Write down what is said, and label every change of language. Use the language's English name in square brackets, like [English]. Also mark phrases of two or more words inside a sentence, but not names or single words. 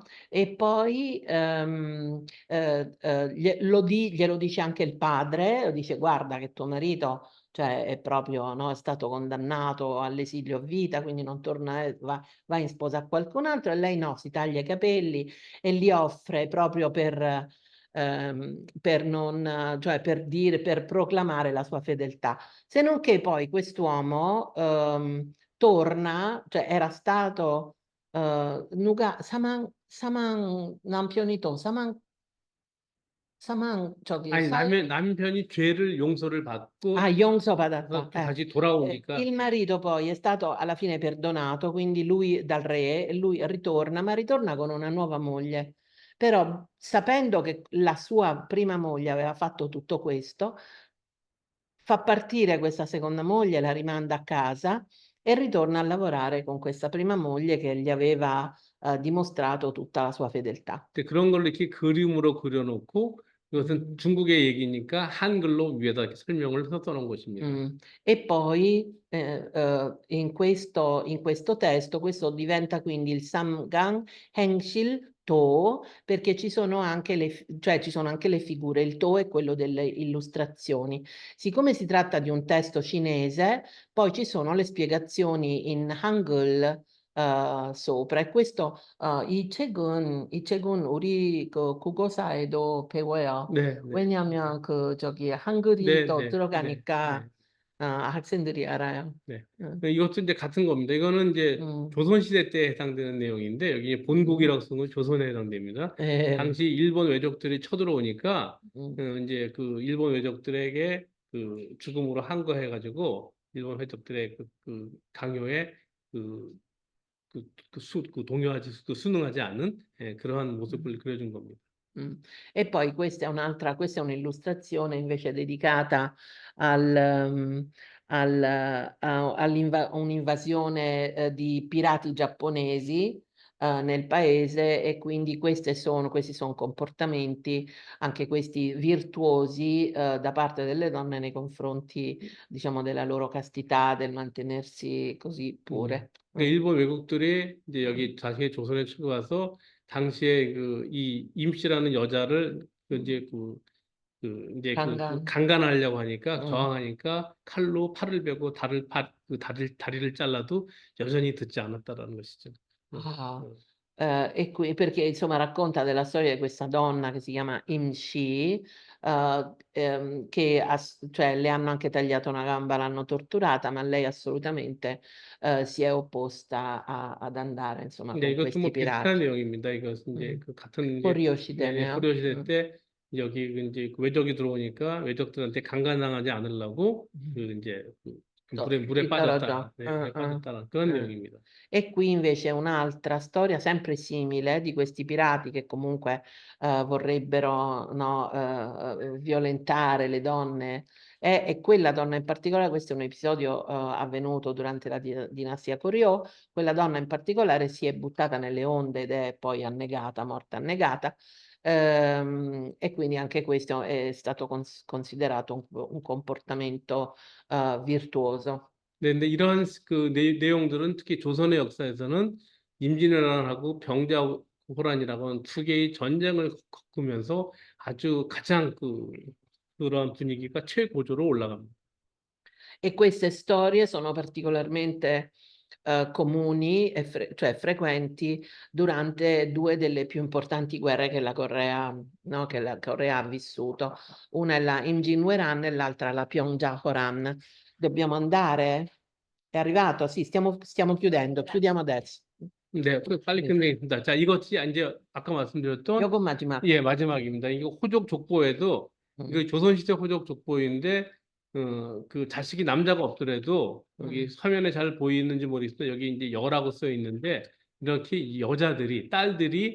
[Italian] E poi glielo dice anche il padre, lo dice guarda che tuo marito, cioè, è proprio, no, è stato condannato all'esilio a vita, quindi non torna, va in sposa a qualcun altro, e lei no, si taglia i capelli e li offre proprio per non, cioè per dire, per proclamare la sua fedeltà. Se non che poi quest'uomo torna, cioè era stato [Korean] 누가 남편이 또 저기 아니, 남편이 죄를 용서를 받고 용서받았다. 또 다시 돌아오니까, [Italian] Il marito poi è stato alla fine perdonato, quindi lui dal re, e lui ritorna, ma ritorna con una nuova moglie. Però sapendo che la sua prima moglie aveva fatto tutto questo, fa partire questa seconda moglie, la rimanda a casa e ritorna a lavorare con questa prima moglie che gli aveva dimostrato tutta la sua fedeltà. [Korean] 근데 그런 걸 이렇게 그림으로 그려놓고 이것은 중국의 얘기니까 한글로 위에다 이렇게 설명을 써놓은 것입니다. [Italian] E poi in questo testo, questo diventa quindi il Samgang Hengshil To, perché ci sono anche cioè ci sono anche le figure, il To è quello delle illustrazioni. Siccome si tratta di un testo cinese, poi ci sono le spiegazioni in Hangul sopra, e questo [Korean] 이 책은 우리 그 국어사에도 배워요. 네, 네, 왜냐하면 그 저기 한글이 네, 또 네, 네, 들어가니까 네, 학생들이 알아요. 네. 응. 이것도 이제 같은 겁니다. 이거는 이제 음, 조선시대 때 해당되는 내용인데, 여기 음, 본국이라고 쓴 건 조선에 해당됩니다. 예, 당시 일본 왜족들이 쳐들어오니까, 음, 이제 그 일본 왜족들에게 그 죽음으로 항거해가지고, 일본 왜족들의 그 강요에 그, 동요하지, 순응하지 않는, 그러한 mm. 모습을 그려준 겁니다. [Italian] E poi questa è un'illustrazione invece dedicata a un'invasione di pirati giapponesi nel paese, e quindi questi sono comportamenti, anche questi virtuosi da parte delle donne nei confronti, diciamo, della loro castità, del mantenersi così pure. [Korean] 그러니까 일본 왜국들이 이제 여기 자신의 조선에 들어와서 당시에 이 임씨라는 여자를 Kangan. 강간하려고 하니까 Mm. 저항하니까 칼로 팔을 베고 다리를 잘라도 여전히 듣지 않았다라는 것이죠. 어, Ah, 어. [Italian] e qui, perché insomma racconta della storia di questa donna che si chiama Imshi, che cioè, le hanno anche tagliato una gamba, l'hanno torturata, ma lei assolutamente si è opposta ad andare insomma [Korean] 근데 [Italian] con [Korean] 이것도 [Italian] questi [Korean] 뭐 비슷한 [Italian] pirati. [Korean] 내용입니다. 이것은 이제 Mm. 그 같은 이제 Horioshi 시대네요. 고려 시대 때 여기 이제 그 외적이 들어오니까 외적들한테 강간당하지 않으려고 그 물에 [Italian] Già. [Korean] 빠졌다, 물에 빠졌다는 그런 Eh. 내용입니다. [Italian] E qui invece un'altra storia sempre simile di questi pirati che comunque vorrebbero, no, violentare le donne, e quella donna in particolare, questo è un episodio avvenuto durante la dinastia Koryo, quella donna in particolare si è buttata nelle onde ed è poi annegata, morta annegata. E quindi anche questo è stato considerato un comportamento virtuoso. 근데 이러한 그 내용들은 특히 조선의 역사에서는 임진왜란하고 병자호란이라고 하는 두 개의 전쟁을 겪으면서 아주 가장 그런 분위기가 최고조로 올라갑니다. E queste storie sono particolarmente comuni e cioè frequenti durante due delle più importanti guerre che la Corea, no, che la Corea ha vissuto. Una è la Imjinweran e l'altra la Pyeongjahoran. Dobbiamo andare? È arrivato? Sì, stiamo chiudendo. Chiudiamo adesso. [Korean] 네, 빨리 네. 끝내겠습니다. 자, 이것이 이제 아까 말씀드렸던 요건 마지막. 예, 마지막입니다. 이거 호족 족보에도 음, 이거 조선시대 호족 족보인데 그 자식이 남자가 없더라도 여기 음, 화면에 잘 보이는지 모르겠어요. 여기 이제 여라고 써 있는데 이렇게 이 여자들이 딸들이